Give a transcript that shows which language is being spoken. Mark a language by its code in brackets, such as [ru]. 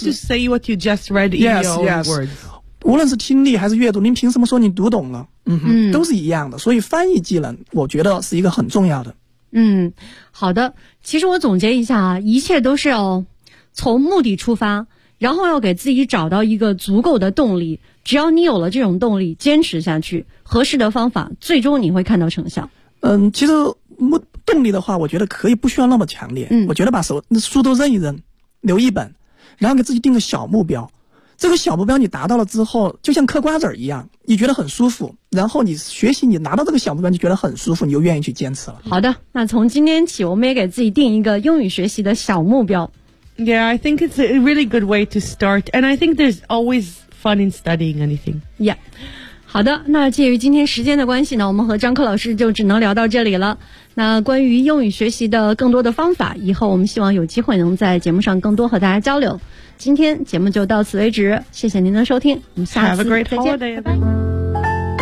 [en] Try to say what you just read in your own words. [zh] 无论是听力还是阅读，您凭什么说你读懂了？嗯哼，都是一样的。所以翻译技能，我觉得是一个很重要的。嗯，好的。其实我总结一下啊，一切都是要从目的出发。然后要给自己找到一个足够的动力，只要你有了这种动力，坚持下去，合适的方法，最终你会看到成效。其实动力的话，我觉得可以不需要那么强烈。嗯，我觉得把书都扔一扔，留一本，然后给自己定个小目标。这个小目标你达到了之后，就像嗑瓜子一样，你觉得很舒服，然后你学习，你拿到这个小目标就觉得很舒服，你就愿意去坚持了。好的，那从今天起，我们也给自己定一个英语学习的小目标。 [en] Yeah, I think it's a really good way to start, and I think there's always fun in studying anything. Yeah. [zh] 好的，那介于今天时间的关系呢，我们和张克老师就只能聊到这里了。那关于英语学习的更多的方法，以后我们希望有机会能在节目上更多和大家交流。今天节目就到此为止，谢谢您的收听，我们下次再见，拜拜。